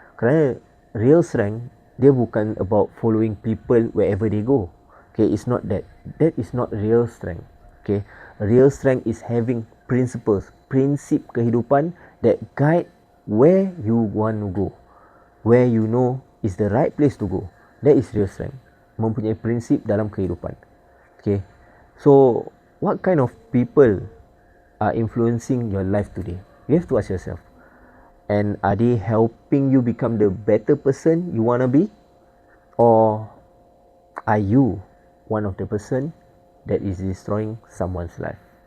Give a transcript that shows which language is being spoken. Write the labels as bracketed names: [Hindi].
[Malay] Kerana [English] real strength, [Malay] dia bukan [English] about following people wherever they go. Okay, it's not that. That is not real strength. Okay, real strength is having principles, [Malay] prinsip kehidupan [English] that guide where you want to go, where you know is the right place to go. That is real strength. [Malay] Mempunyai prinsip dalam kehidupan. [English] Okay, so what kind of people are influencing your life today? You have to ask yourself. And are they helping you become the better person you want to be? Or are you one of the person that is destroying someone's life?